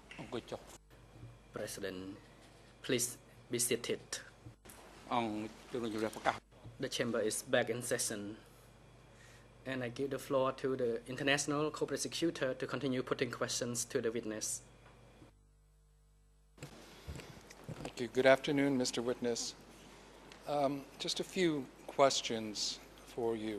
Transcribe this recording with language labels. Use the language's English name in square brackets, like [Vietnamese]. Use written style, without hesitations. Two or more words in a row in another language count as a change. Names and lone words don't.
[English] President, please be seated. [Khmer] អង្គជំនុំជម្រះប្រកាស [English] The chamber is back in session. And I give the floor to the international co-prosecutor to continue putting questions to the witness. Thank you. Good afternoon, Mr. Witness. Just a few questions for you.